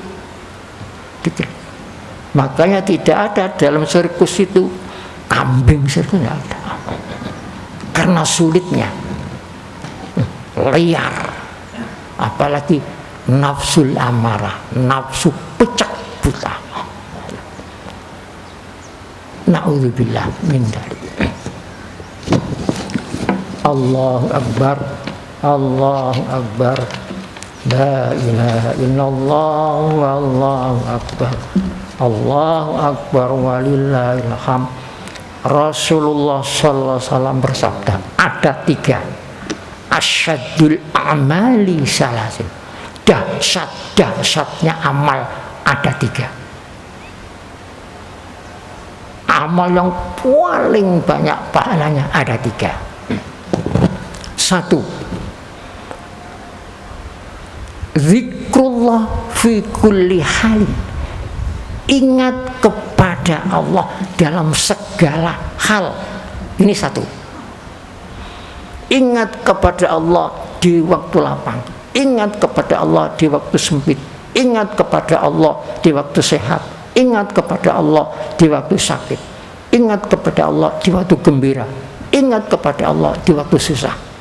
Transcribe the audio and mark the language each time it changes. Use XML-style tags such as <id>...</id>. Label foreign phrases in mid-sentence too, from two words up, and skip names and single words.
<id>Makanya tidak ada dalam sirkus itu kambing, sirkus tidak ada. Karena sulitnya, liar, apalagi</id> <ar>النفس الأمارة,</ar> <id>nafsu pecah buta.</id> <ar>نعوذ بالله من ذلك. الله أكبر، الله أكبر، لا إله إلا الله، الله أكبر، الله أكبر، ولله الحمد.</ar> <id>Rasulullah</id> <ar>صلى الله عليه وسلم</ar> <id>bersabda, ada 3.</id> <ar>أشد الأعمال ثلاث.</ar> <id>Dahsyat-dahsyatnya amal ada 3. Amal yang paling banyak pahalanya ada 3.</id> <ar>1. ذكر الله في كل حال.</ar> <id>Ingat kepada Allah dalam segala hal. Ini 1. Ingat kepada Allah di waktu lapang, ingat kepada Allah di waktu sempit, ingat kepada Allah di waktu sehat, ingat kepada Allah di waktu sakit, ingat kepada Allah di waktu gembira, ingat kepada Allah di waktu susah.</id>